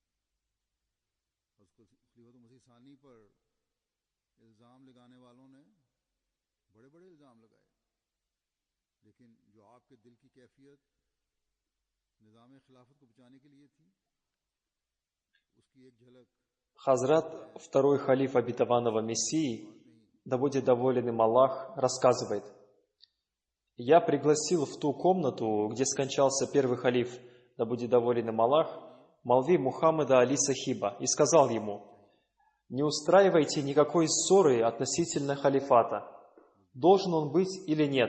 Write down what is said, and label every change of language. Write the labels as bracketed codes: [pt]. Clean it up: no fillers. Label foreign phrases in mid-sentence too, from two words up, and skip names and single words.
[ur] حضرت خلیفۃ المسیح ثانی پر الزام لگانے والوں نے بڑے بڑے الزام لگائے، لیکن جو آپ کے دل کی کیفیت نظام خلافت کو بچانے کے لیے تھی، اس کی ایک جھلک [ru] Хазрат, второй халиф обетованного Мессии, да будет доволен им Аллах, рассказывает: «Я пригласил в ту комнату, где скончался первый халиф, да будет доволен им Аллах, Молви Мухаммада Али Сахиба, и сказал ему: не устраивайте никакой ссоры относительно халифата, должен он быть или нет.